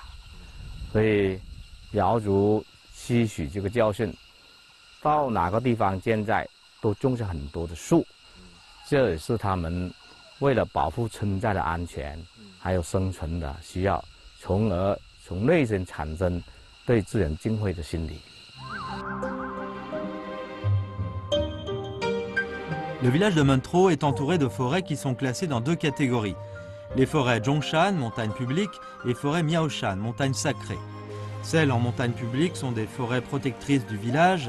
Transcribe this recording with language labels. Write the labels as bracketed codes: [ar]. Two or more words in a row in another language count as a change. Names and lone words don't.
[zh] 所以瑶族吸取这个教训，到哪个地方建寨都种下很多的树，这也是他们为了保护村寨的安全。还有生存的需要，从而从内心产生对自然敬畏的心理。 [fr] Le village de Muntro est entouré de forêts qui sont classées dans 2 catégories. Les forêts Zhongshan, montagne publique, et forêts Miaoshan, montagne sacrée. Celles en montagne publique sont des forêts protectrices du village.